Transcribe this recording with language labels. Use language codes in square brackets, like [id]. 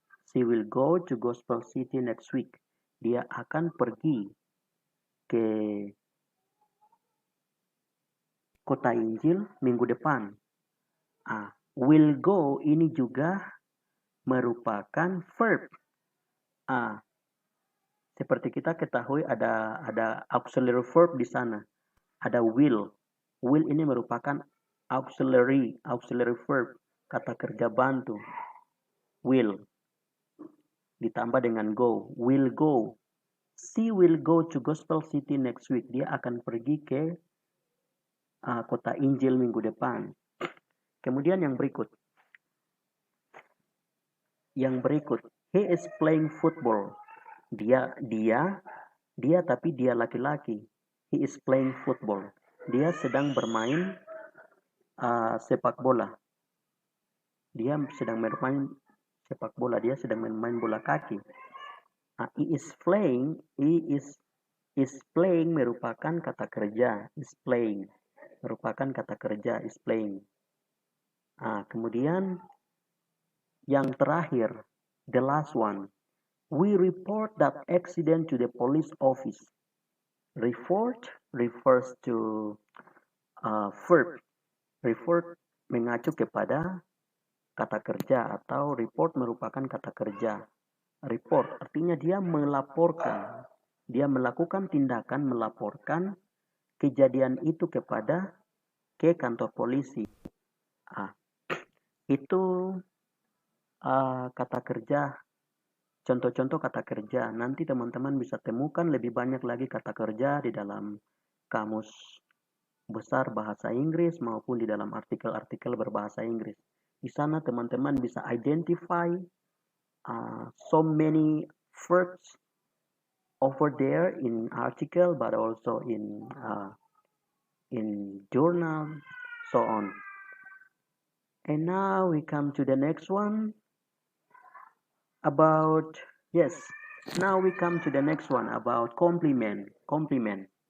[en] She will go to Gospel City next week. [id] Dia akan pergi ke Kota Injil minggu depan. [en] Will go [id] ini juga merupakan verb. Seperti kita ketahui ada auxiliary verb di sana. Ada will. Will ini merupakan auxiliary verb, kata kerja bantu. Will ditambah dengan go. [en] Will go. She will go to Gospel City next week. [id] Dia akan pergi ke Kota Injil minggu depan. Kemudian yang berikut. [en] He is playing football. [id] Dia tapi dia laki-laki. [en] He is playing football. [id] Dia sedang bermain sepak bola. Dia sedang bermain sepak bola. Dia sedang bermain bola kaki. [en] He is playing [id] merupakan kata kerja. [en] Is playing [id] merupakan kata kerja. [en] Is playing. [id] Kemudian yang terakhir, [en] the last one. We report that accident to the police office. Report refers to verb. [id] Report mengacu kepada kata kerja atau report merupakan kata kerja. Report artinya dia melaporkan. Dia melakukan tindakan melaporkan kejadian itu ke kantor polisi. Itu kata kerja. Contoh-contoh kata kerja. Nanti teman-teman bisa temukan lebih banyak lagi kata kerja di dalam kamus besar bahasa Inggris maupun di dalam artikel-artikel berbahasa Inggris. Di sana teman-teman bisa [en] identify so many verbs over there in article, but also in journal, so on. And now we come to the next one. Now we come to the next one about compliment.